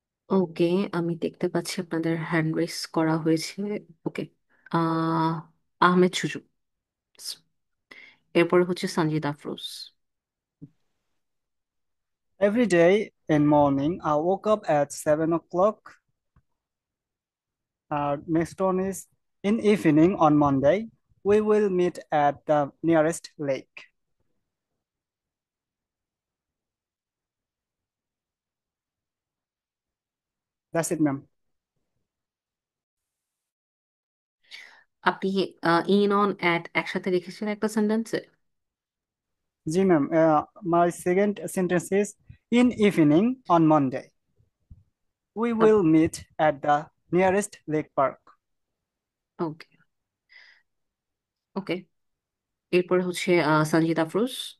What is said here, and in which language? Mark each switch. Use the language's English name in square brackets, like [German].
[Bangla] ওকে, আমি দেখতে পাচ্ছি আপনাদের হ্যান্ড রেস করা হয়েছে। ওকে, আহ আহমেদ সুজু, এরপরে হচ্ছে Sanjit Afroz. [English] Every day in morning, I woke up at 7 o'clock. Next one is in evening on Monday, we will meet at the nearest lake. That's it, ma'am. [Bangla] আপনি in on at একসাথে রেখেছেন একটা সেন্টেন্সে? [English] Ji, ma'am. My second sentence is in evening on Monday, we will meet at the nearest lake park. [Bangla] ওকে ওকে, এরপরে হচ্ছে সঞ্জিত আফরোজ।